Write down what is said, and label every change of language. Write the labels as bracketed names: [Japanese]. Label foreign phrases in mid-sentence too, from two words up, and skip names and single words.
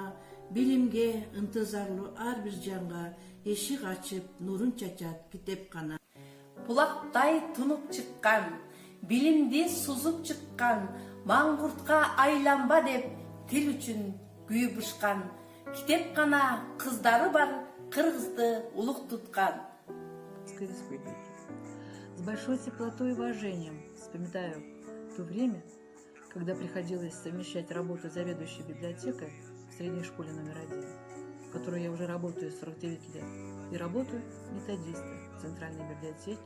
[Kyrgyz] Билимге ынтызарлуу ар бир жанга эшик ачып нурун чачат китепкана. Булактай тунуп чыккан, билимди сузуп чыккан, маңгуртка айланба деп тил үчүн күйүп бышкан. Китепкана кыздары бар, кыргызды улук туткан. [Russian] С большой теплотой и уважением вспоминаю то время, когда приходилось совмещать работу заведующей библиотекой в средней школе №1, в которой я уже работаю 49 лет, и работаю методистой в Центральной библиотеке.